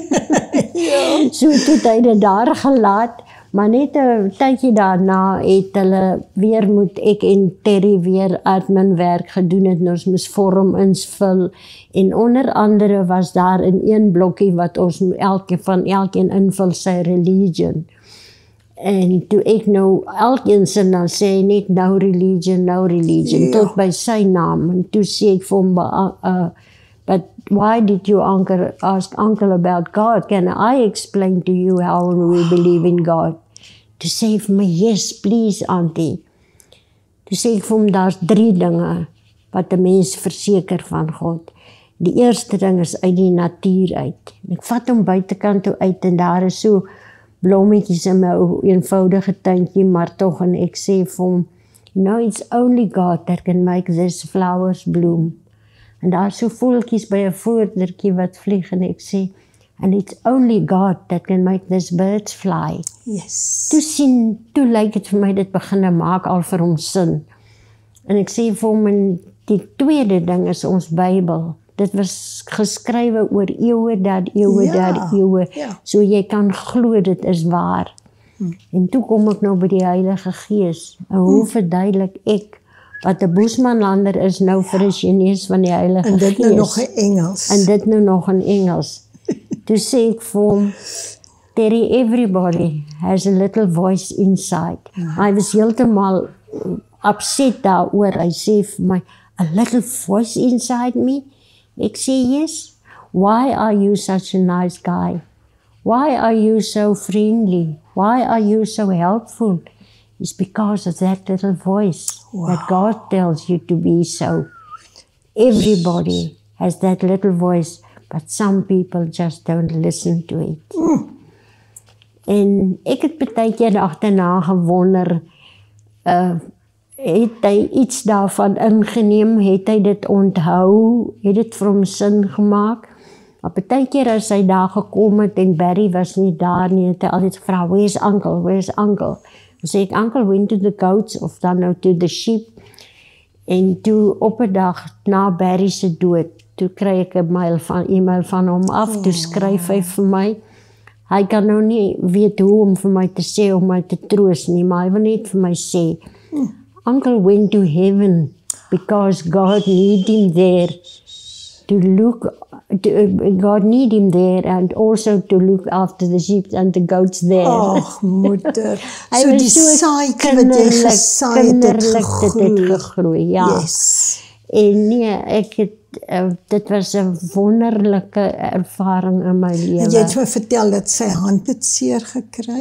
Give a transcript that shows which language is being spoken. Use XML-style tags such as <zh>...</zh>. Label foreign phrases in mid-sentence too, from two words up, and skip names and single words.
<af>So toe het hy dit daar gelaat, maar net 'n tydjie daarna het hulle weer moet ek en Terry weer admin werk gedoen het, en ons moes vorm invul, en onder andere was daar in een blokkie wat ons elkeen invul sy religion. En toe ek nou elkeen sin dan sê net</af> <en>no religion,</en> <af>tot by sy naam, en toe sê ek vir hom,</af> <en>but why did you ask Uncle about God? Can I explain to you how we believe in God?</en> <af>To sê vir my,</af> <en>yes, please, auntie.</en> <af>Toe sê ek vir hom, daar's 3 dinge wat 'n mens verseker van God. Die eerste ding is uit die natuur uit. En ek vat hom buitekant toe uit en daar is so blommetjies in my eenvoudige tuintjie, maar tog, en ek sê vir hom,</af> <en>it's only God that can make these flowers bloom.</en> <af>En daar is so voeltjies by 'n voerdertjie wat vlieg en ek sê,</af> <en>and it's only God that can make these birds fly. Yes.</en> <af>Toe lyk dit vir my dit begin maak al vir hom sin. En ek sê vir hom, en die tweede ding is ons Bybel. Dit was geskrywe oor eeue, eeue. So jy kan glo dit is waar. En toe kom ek nou by die Heilige Gees. En hoe verduidelik ek wat 'n Boesmanlander is nou vir 'n Chinees van die Heilige Gees. En dit nou nog in Engels. En dit nou nog in Engels. Toe sê ek vir hom,</af> <en>Terry, everybody has a little voice inside.</en> <af>Hy was heeltemal upset daaroor. Hy sê vir my,</af> <en>a little voice inside me?</en> <af>Ek sê,</af> <en>yes. Why are you such a nice guy? Why are you so friendly? why are you so helpful? It's because of that little voice that God tells you to be so. Everybody has that little voice, but some people just don't listen to it.</en> <af>En ek het baie keer agterna gewonder, het hy iets daarvan ingeneem, het hy dit onthou, het dit vir hom sin gemaak? Maar baie keer as hy daar gekom het en Barry was nie daar nie, het hy altyd gevra,</af> <en>where's uncle, where's uncle?</en> <af>Dan sê ek,</af> <en>uncle went to the goats,</en> <af>of dan nou</af> <en>to the sheep.</en> <af>En toe op 'n dag na Barry se dood, toe kry ek 'n e-mail van hom af, toe skryf hy vir my. Hy kan nou nie weet hoe om vir my te sê, om my te troos nie, maar hy wil net vir my sê,</af> <en>Uncle went to heaven because God need him there to look, God need him there and also to look after the sheep and the goats there.</en> <af>Ag, moeder. So die saadjie wat jy gesaai het, het gegroei. Ja.</af> <en>Yes.</en> <af>En nee, ek het, dit was 'n wonderlike ervaring in my lewe. Jy het my vertel dat sy hand het seer gekry?</af>